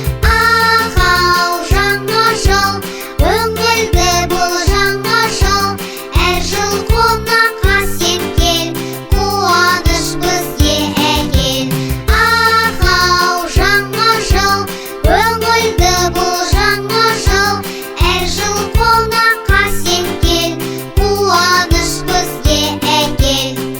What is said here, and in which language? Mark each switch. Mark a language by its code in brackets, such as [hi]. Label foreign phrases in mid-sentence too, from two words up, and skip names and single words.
[kk] Ах, ау, жаңа жыл, көңілді бұл жаңа жыл. Әр жыл қонаққа сен кел, қуаныш бізге әкел. [tt] Ах, ау, жаңа жыл, Күңелле бул жаңа жыл, әр жыл кунакка син кил, куаныч безгә әкел.